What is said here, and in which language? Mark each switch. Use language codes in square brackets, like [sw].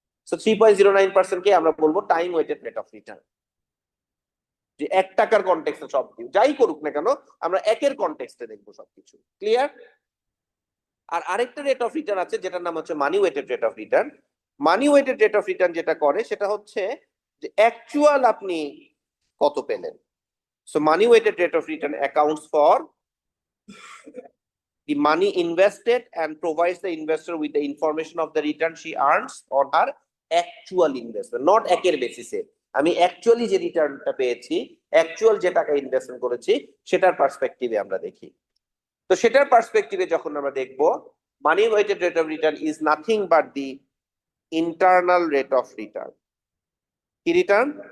[bn] So 3.09% কে আমরা বলবো time weighted rate of return. যে 1 টাকার কনটেক্সটে সব যাই করুক না কেন, আমরা একের কনটেক্সটে দেখবো সবকিছু। ক্লিয়ার? আর আরেকটা রেট অফ রিটার্ন আছে যেটার নাম হচ্ছে মানি weighted rate of return. Money weighted rate of return যেটা করে সেটা হচ্ছে যে অ্যাকচুয়াল আপনি কত পেলেন। [en] so money weighted rate of return accounts for the money invested and provides the investor with the information of the return she earns on her actual investment, not [bn] একের বেসিসে। আমি অ্যাকচুয়ালি যে রিটার্নটা পেয়েছি, অ্যাকচুয়াল যে টাকা ইনভেস্টমেন্ট করেছি, সেটার পার্সপেক্টিভে আমরা দেখি। তো সেটার পার্সপেক্টিভে যখন আমরা দেখব, [en] money weighted rate of return [bn] is nothing but the internal rate of return. কি রিটার্ন?